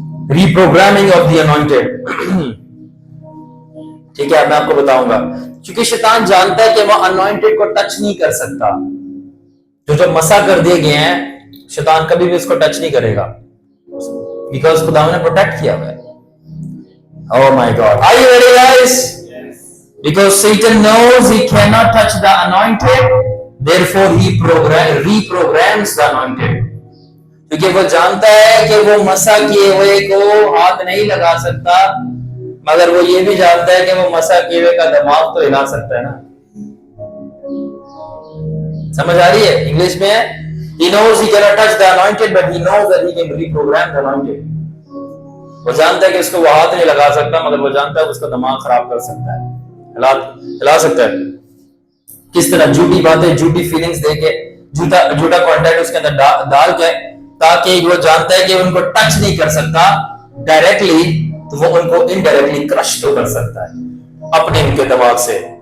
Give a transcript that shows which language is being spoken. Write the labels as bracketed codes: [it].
[en] Reprogramming of the anointed. [hi] ठीक है, मैं आपको बताऊंगा। क्योंकि शैतान जानता है कि वो अनॉइंटेड को टच नहीं कर सकता। जो मसा कर दिए गए हैं, शैतान कभी भी इसको टच नहीं करेगा, बिकॉज खुदा ने प्रोटेक्ट किया हुआ है। [en] Oh my God, are you ready guys? Because Satan knows he cannot touch the anointed, therefore he reprograms the anointed. [hi] क्योंकि वो जानता है कि वो मसा किए हुए को हाथ नहीं लगा सकता, मगर वो ये भी जानता है कि वो मसा किए हुए का दिमाग तो हिला सकता है ना। समझ आ रही है? इंग्लिश में है [en] he knows he cannot touch the anointed but he knows that he can reprogram the anointed. [hi] वो जानता है कि उसको वो हाथ नहीं लगा सकता, मगर वो जानता है उसका दिमाग खराब कर सकता है, हिला सकता है। किस तरह? झूठी बातें, झूठी फीलिंग्स देके, झूठा कंटेंट उसके अंदर डाल के, ताकि वो जानता है कि उनको टच नहीं कर सकता डायरेक्टली, तो वो उनको इनडायरेक्टली क्रश तो कर सकता है अपने इनके दिमाग से।